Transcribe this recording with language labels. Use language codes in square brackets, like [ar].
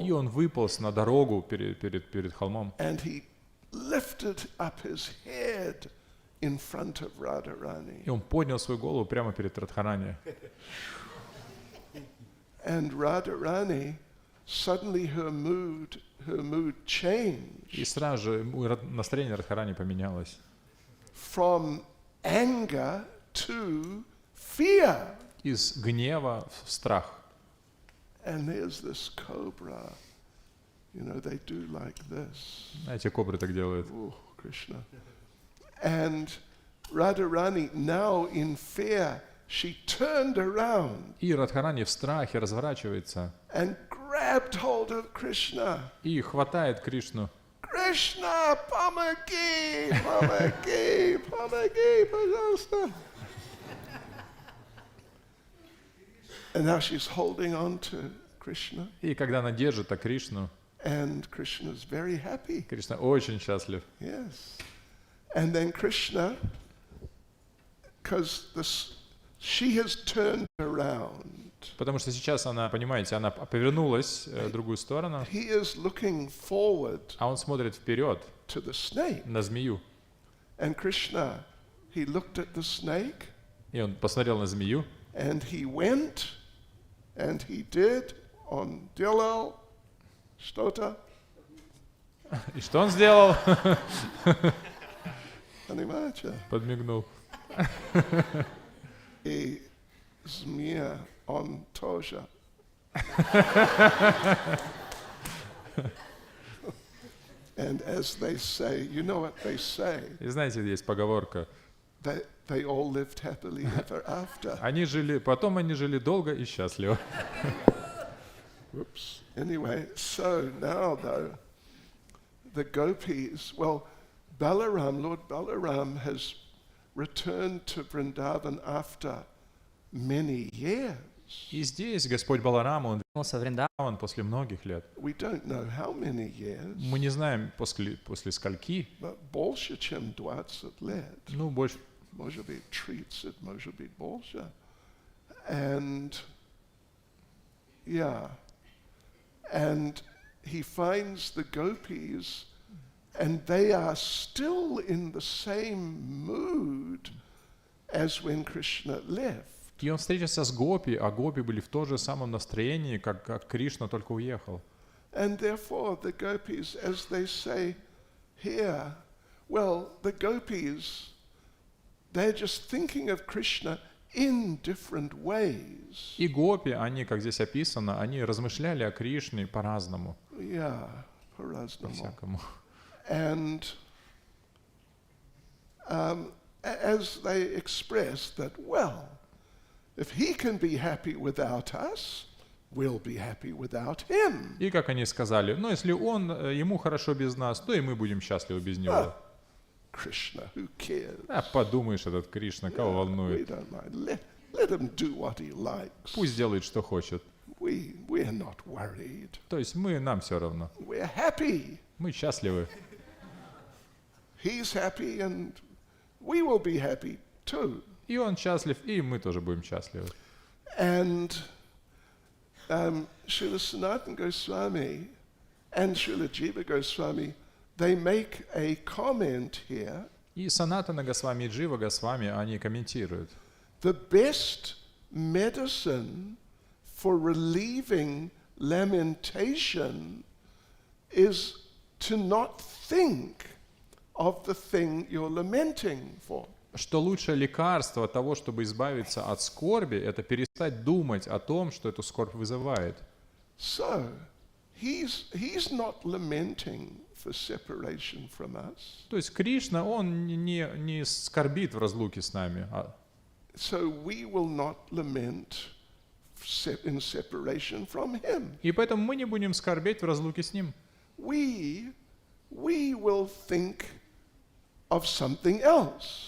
[ru] И он выполз на дорогу перед холмом. [en] And he lifted up his head in front of Radharani. [ru] И он поднял свою голову прямо перед Радхарани. [en] And Radharani, suddenly her mood changed. [ru] И сразу же настроение Радхарани поменялось. [en] From anger to fear. [ru] Из гнева в страх. [en] And there's this cobra. You know, they do like this. [ru] Эти кобры так делают. [en] Oh, Krishna. And Radharani, now in fear, she turned around. [ru] И Радхарани в страхе разворачивается. [en] And grabbed hold of Krishna. [ru] И хватает Кришну. [en] Krishna, [ru] помоги, помоги, помоги, пожалуйста. [en] And now she's holding on to Krishna, [ru] И когда она держит так Кришну, [en] and Krishna is very happy. [ru] Кришна очень счастлив. [en] Yes. And then Krishna, because she has turned around. [ru] Потому что сейчас она, понимаете, она повернулась в другую сторону, [en] He is looking forward [ru] а он смотрит вперед [en] to the snake. [ru] на змею. [en] And Krishna, he looked at the snake, [ru] И он посмотрел на змею, [en] and he went, and he did on Dillal, Stota, [ru] и что он сделал? Animacha, Подмигнул. a Zmia on Toja. [en] And as they say, you know what they say, [ru] И знаете, есть поговорка. [en] they all lived happily ever after. [ru] Потом они жили долго и счастливо. [en] Whoops. Anyway, so now though, the gopis, well, Lord Balaram has returned to Vrindavan after many years. [ru] И здесь Господь Баларам, он вернулся в Вриндаван после многих лет. [en] We don't know how many years, [ru] Мы не знаем после скольки, but больше, чем 20 лет. ну, больше. Может быть, 30, может быть, больше. [en] And, yeah, and he finds the gopis, and they are still in the same mood as when Krishna left. [ru] И он встретился с гопи, а гопи были в том же самом настроении, как Кришна только уехал. [en] And therefore the gopis, as they say here, well, the gopis, they're just thinking of Krishna in different ways. [ru] И гопи, они, как здесь описано, они размышляли о Кришне по-разному. Yeah, по-разному. По-всякому. [en] And as they express that, well, if he can be happy without us, we'll be happy without him. [ru] И как они сказали, ну если ему хорошо без нас, то и мы будем счастливы без него. [en] Krishna, who cares? [ru] А подумаешь, этот Кришна, кого [en] We [ru] волнует? [en] don't mind. Let him do what he likes. [ru] Пусть делает, что хочет. [en] We're not worried. [ru] То есть нам все равно. [en] We're happy. [ru] Мы счастливы. [en] He's happy and we will be happy too. [ru] И он счастлив, и мы тоже будем счастливы. [en] And Srila Sanatana Goswami and Srila Jiva Goswami, they make a comment here. [ru] И Санатана Госвами и Джива Госвами, они комментируют. [en] The best medicine for relieving lamentation is to not think of the thing you're lamenting for. [ru] Что лучшее лекарство от того, чтобы избавиться от скорби, это перестать думать о том, что эту скорбь вызывает. [en] So, he's not lamenting for separation from us. [ru] То есть Кришна, он не скорбит в разлуке с нами. [en] So we will not lament in separation from him. [ru] И поэтому мы не будем скорбеть в разлуке с ним. [en] We will think of something else.